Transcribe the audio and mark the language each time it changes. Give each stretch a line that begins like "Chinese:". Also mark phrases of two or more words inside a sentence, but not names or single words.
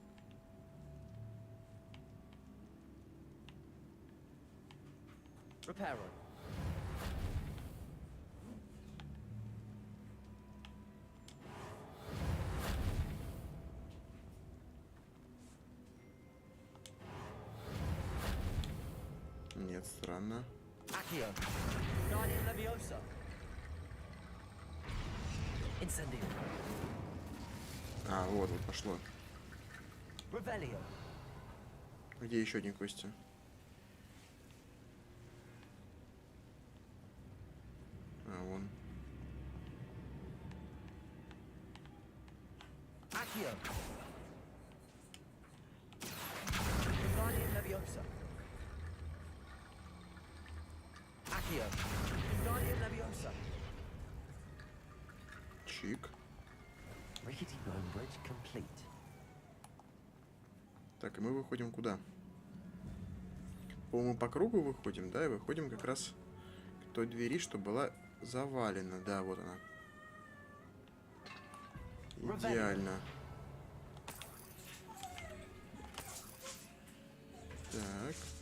Latin: Reparo.
Russian: Нет, странно.
Latin: Accio. Guardian Leviosa. Incendio.
Russian: Вот пошло.
Latin: Revelio.
Russian: Где еще одни кости? Вон.
Latin: Accio. Guardian Leviosa. Accio. Guardian Leviosa.
Russian: Чик.
English: Rickety bone bridge complete.
Russian: Так, и мы выходим куда? по-моему, по кругу выходим, да? И выходим как раз к той двери, что была завалена. Да, вот она. Идеально. Так.